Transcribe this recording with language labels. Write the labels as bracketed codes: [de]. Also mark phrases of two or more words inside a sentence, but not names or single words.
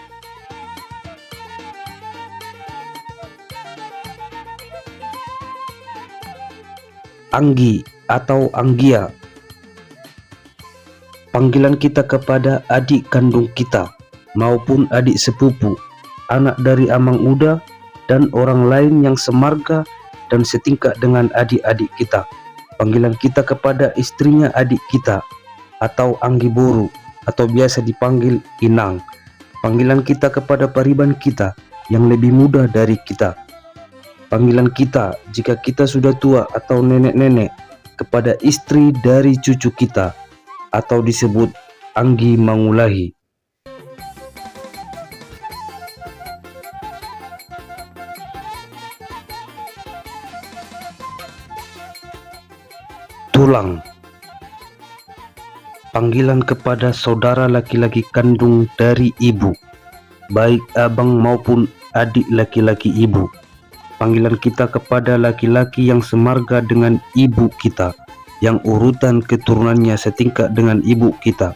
[id] Anggi atau anggia, panggilan kita kepada adik kandung kita maupun adik sepupu, anak dari [bbc] amang uda [id] dan orang lain yang semarga dan setingkat dengan adik-adik kita. Panggilan kita kepada istrinya adik kita atau [bbc] anggi boru [id] atau biasa dipanggil inang. Panggilan kita kepada pariban kita yang lebih muda dari kita. Panggilan kita jika kita sudah tua atau nenek-nenek kepada istri dari cucu kita atau disebut [bbc] anggi mangulahi. [id] Tulang, panggilan kepada saudara laki-laki kandung dari ibu. baik abang maupun adik laki-laki ibu. Panggilan kita kepada laki-laki yang semarga dengan ibu kita, yang urutan keturunannya setingkat dengan ibu kita.